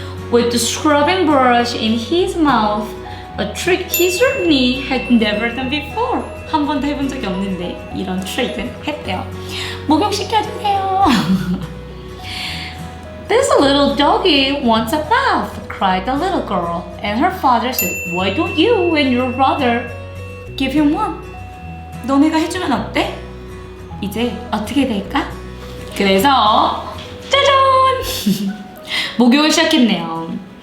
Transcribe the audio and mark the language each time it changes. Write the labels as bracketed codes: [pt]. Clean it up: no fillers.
[en] With the scrubbing brush in his mouth, a trick he certainly had never done before. [ko] 한 번도 해본 적이 없는데 이런 트릭은 했대요. 목욕시켜주세요. [en] This little doggy wants a bath, cried the little girl. And her father said, "Why don't you and your brother give him one?" [ko] 너네가 해주면 어때? 이제 어떻게 될까? 그래서 짜잔! 목욕을 시작했네요.